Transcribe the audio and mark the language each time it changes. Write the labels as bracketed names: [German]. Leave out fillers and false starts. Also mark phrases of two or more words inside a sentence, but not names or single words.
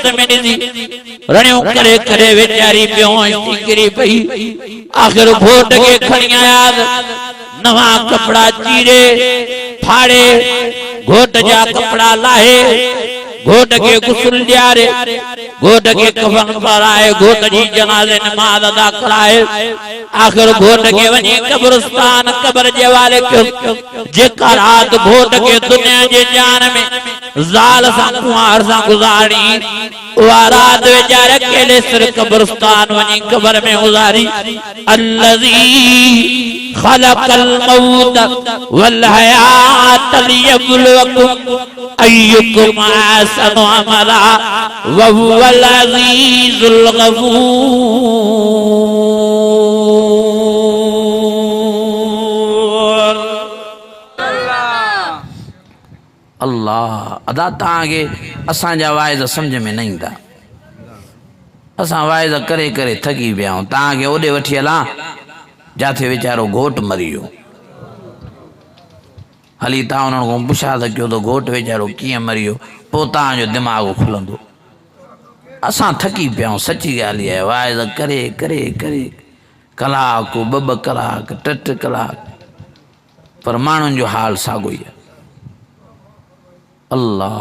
[Sindhi] में ॾिसी रणियो करे करे वेचारी बेहोश थी किरी पई आख़िर घोट खे खणी आया नवा कपड़ा चीरे फाड़े घोट जा कपड़ा लाहे घोट के गुस्ल ॾियारे घोट के कफन पाराए घोट जी जनाज़े नमाज़ अदा कराए आख़िर घोट के वञी कब्रिस्तान कब्र जे वाले जेका रात घोट के दुनिया जे जान में ज़ाल सां कुंवार सां गुज़ारी उहा रात वेचारे अकेले सिर कब्रिस्तान वञी कब्र में गुज़ारी अल्लज़ी [Arabic] خلق الموت والحياة ليبلوكم أيكم أحسن عملا وهو العزيز الغفور [Sindhi] अल्लाह अदा तव्हांखे असांजा वाइज़ सम्झ में न ईंदा असां वाइज़ करे करे थकी पिया आहियूं तव्हांखे ओॾे वठी हलां जाथे वीचारो घोट मरी वियो हली तव्हां उन्हनि खां पुछा त कयो त घोट वीचारो कीअं मरी वियो पोइ तव्हांजो दिमाग़ खुलंदो असां थकी पिया आहियूं सची ॻाल्हि आहे वाइज़ करे करे करे कलाकु 2 कलाक 3 कलाक पर माण्हुनि जो हाल साॻियो ई आहे अल्लाह